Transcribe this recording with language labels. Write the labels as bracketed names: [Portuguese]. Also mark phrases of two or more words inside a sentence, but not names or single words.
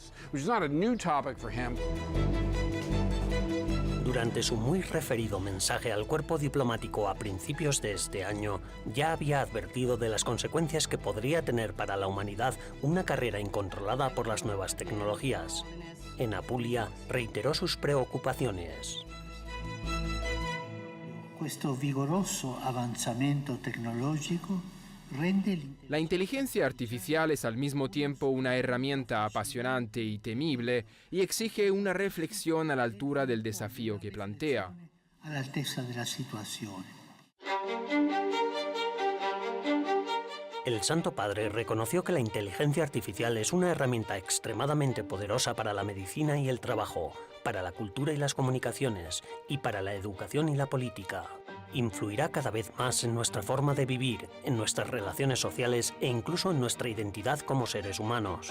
[Spanish] Durante su muy referido mensaje al cuerpo diplomático a principios de este año, ya había advertido de las consecuencias que podría tener para la humanidad una carrera incontrolada por las nuevas tecnologías. En Apulia reiteró sus preocupaciones. [Italian] Questo vigoroso avanzamento tecnologico [Spanish] La inteligencia artificial es al mismo tiempo una herramienta apasionante y temible y exige una reflexión a la altura del desafío que plantea. [Italian] All'altezza della situazione. [Spanish] El Santo Padre reconoció que la inteligencia artificial es una herramienta extremadamente poderosa para la medicina y el trabajo, para la cultura y las comunicaciones, y para la educación y la política. Influirá cada vez más en nuestra forma de vivir, en nuestras relaciones sociales e incluso en nuestra identidad como seres humanos.